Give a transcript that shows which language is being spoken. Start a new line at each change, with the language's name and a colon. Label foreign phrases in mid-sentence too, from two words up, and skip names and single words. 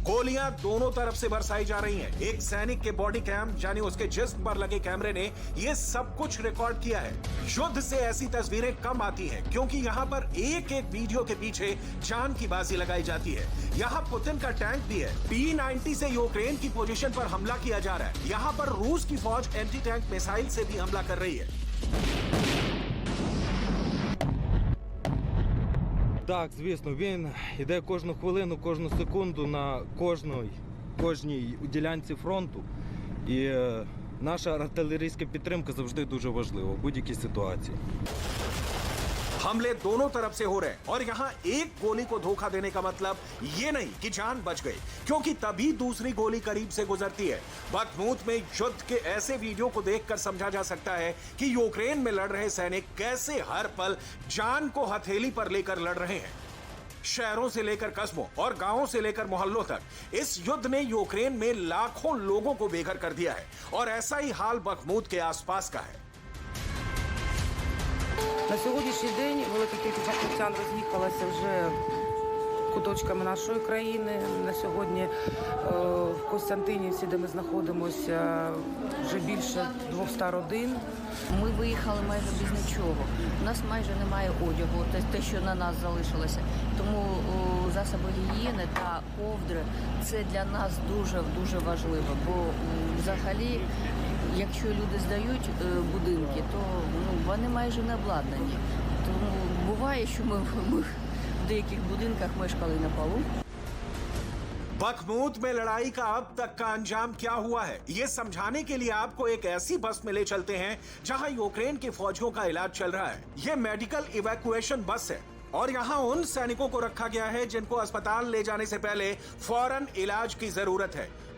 Hindi: गोलियां दोनों तरफ से बरसाई जा रही हैं। एक सैनिक के
English: body cam
Hindi: यानी उसके जिस्म पर लगे कैमरे ने ये सब कुछ रिकॉर्ड किया है। युद्ध से ऐसी तस्वीरें कम आती हैं, क्योंकि यहाँ पर एक एक वीडियो के पीछे जान की बाजी लगाई जाती है। यहाँ पुतिन का टैंक भी है। P-90 से यूक्रेन की पोजीशन पर हमला किया जा रहा है। यहाँ पर रूस की फौज
English: anti tank missile
Hindi: से भी हमला कर रही है।
Ukrainian: Так, звісно, він йде кожну хвилину, кожну секунду на кожній ділянці фронту. І наша артилерійська підтримка завжди дуже важлива в будь-якій ситуації.
Hindi: हमले दोनों तरफ से हो रहे हैं और यहाँ एक गोली को धोखा देने का मतलब ये नहीं कि जान बच गई, क्योंकि तभी दूसरी गोली करीब से गुजरती है। बखमूत में युद्ध के ऐसे वीडियो को देखकर समझा जा सकता है कि यूक्रेन में लड़ रहे सैनिक कैसे हर पल जान को हथेली पर लेकर लड़ रहे हैं। शहरों से लेकर कस्बों और गांवों से लेकर मोहल्लों तक इस युद्ध ने यूक्रेन में लाखों लोगों को बेघर कर दिया है और ऐसा ही हाल बखमूत के आसपास का है।
Ukrainian: На сьогоднішній день велика кількість бахмутян роз'їхалася вже куточками нашої країни. На сьогодні в Костянтинівці, де ми знаходимося, вже більше 200 родин. Ми виїхали майже без нічого. У нас майже немає одягу, те, що на нас залишилося. Тому засоби гігієни та ковдри – це для нас дуже важливо. Бо взагалі, якщо люди здають будинки, то вони майже не обладнані. Тому буває, що ми в деяких будинках мешкали на полу.
Hindi: बखमूत में लड़ाई का अब तक का अंजाम क्या हुआ है, ये समझाने के लिए आपको एक ऐसी बस में ले चलते हैं जहां यूक्रेन के फौजियों का इलाज चल रहा है। ये
English: medical evacuation bus
Hindi: है और यहाँ उन सैनिकों को रखा गया है जिनको अस्पताल ले जाने से पहले फौरन इलाज की जरूरत है।